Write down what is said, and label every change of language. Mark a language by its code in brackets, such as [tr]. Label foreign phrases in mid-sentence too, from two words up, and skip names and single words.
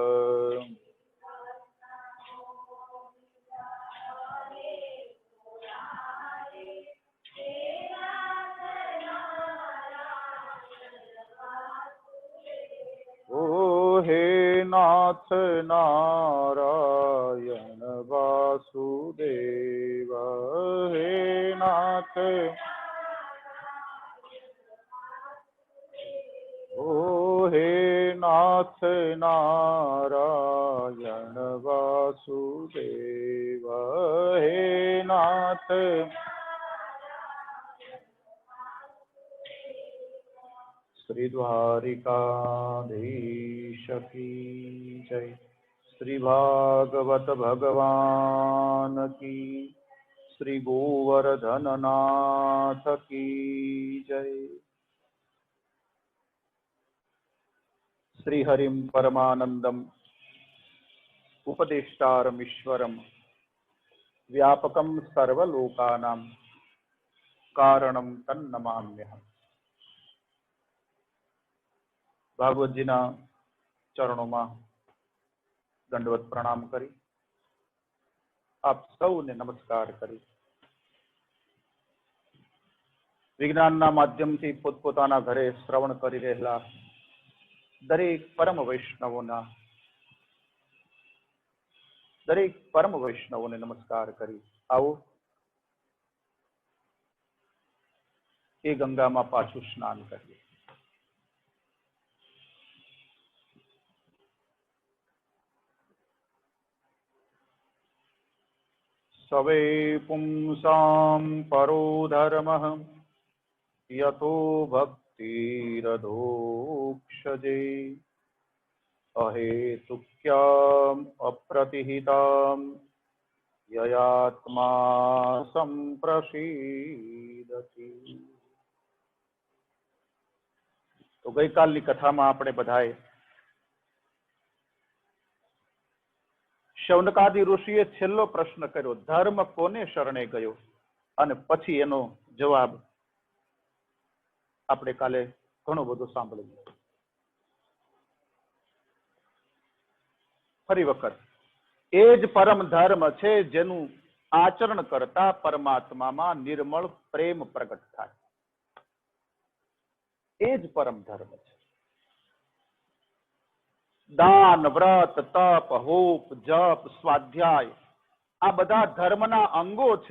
[hi] ओ हे नाथ नारायण वासुदेव, हे नाथ, ओ हे नाथ नारायण वासुदेव, हे नाथ, श्री द्वारिकाधीश की जय, श्री भागवत भगवान की, श्री गोवर्धन नाथ की जय। [sa] श्री हरिम परमानंदम उपदेष्टारमीश्वरम व्यापकम सर्वलोकानां कारणम तन्नमाम्यहम्। [gu] ભાગવતજીના ચરણોમાં દંડવત પ્રણામ કરી આપ સૌને નમસ્કાર કરી વિજ્ઞાનના માધ્યમથી પોતપોતાના ઘરે શ્રવણ કરી રહેલા દરેક પરમ વૈષ્ણવોને નમસ્કાર કરી આવો એ ગંગામાં પાછું સ્નાન કરીએ। [sa] सवे पुंसां परो धर्मः यतो भक्तिरधोक्षजे, अहेतुक्याम् अप्रतिहिताम् ययात्मा संप्रसीदति। [gu] તો ગઈકાલની કથામાં આપણે બધાએ શૌનકાદિ ઋષિએ છેલ્લો પ્રશ્ન કર્યો, ધર્મ કોને શરણે ગયો, અને પછી એનો જવાબ આપણે કાલે ઘણો બધો સાંભળ્યો। ફરી વખત એ જ પરમ ધર્મ છે જેનું આચરણ કરતા પરમાત્મામાં નિર્મળ પ્રેમ પ્રગટ થાય. એ જ પરમ ધર્મ છે. દાન, વ્રત, તપ, હોપ, જપ, સ્વાધ્યાય આ બધા ધર્મના અંગો છે.